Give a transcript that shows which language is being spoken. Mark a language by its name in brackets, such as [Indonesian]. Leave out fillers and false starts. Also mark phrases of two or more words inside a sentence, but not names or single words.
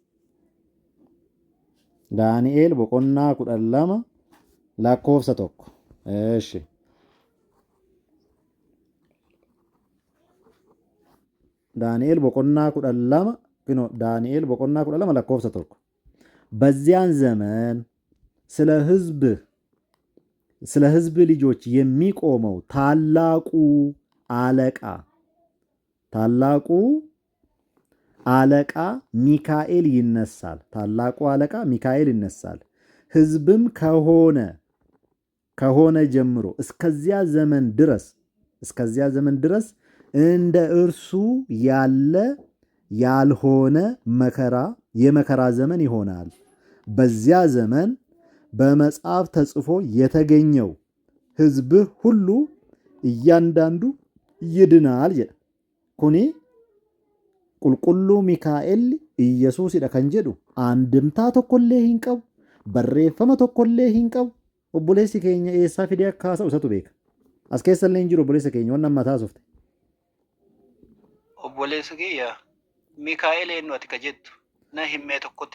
[Oromo] Daani'eel boqonnaa 12 lakkoofsa tokko. Eeshi. ዳንኤል boqonnaa 12 ዳንኤል boqonnaa 12 lakkoofsa tokko. [Amharic] በዚያን ዘመን ስለ ሕዝብ ልጆች የሚቆመው ታላቁ አለቃ ሚካኤል ይነሳል። ታላቁ አለቃ ሚካኤል ይነሳል። ሕዝብም ከሆነ ጀምሮ እስከዚያ ዘመን ድረስ እንደ እርሱ ያለ ያልሆነ የመከራ ዘመን ይሆናል። በዚያ ዘመን በመጽሐፍ ተጽፎ የተገኘው ሕዝብህ ሁሉ እያንዳንዱ ይድናል jedha. [Oromo] Kuni qulqulluu Mikaa'el Iyyasuusidha kan jedhu andimtaa tokkollee hin qabu, barreeffama tokkollee hin qabu. Obboleessi keenya eessaa fidee akka haasa'u isatu beeka. As keessa illee hin jiru obboleessa keenya waan amma taasofte. Obboleessi kiyya Mikaa'el eenyu ati ka jettu na himmee tokkotti.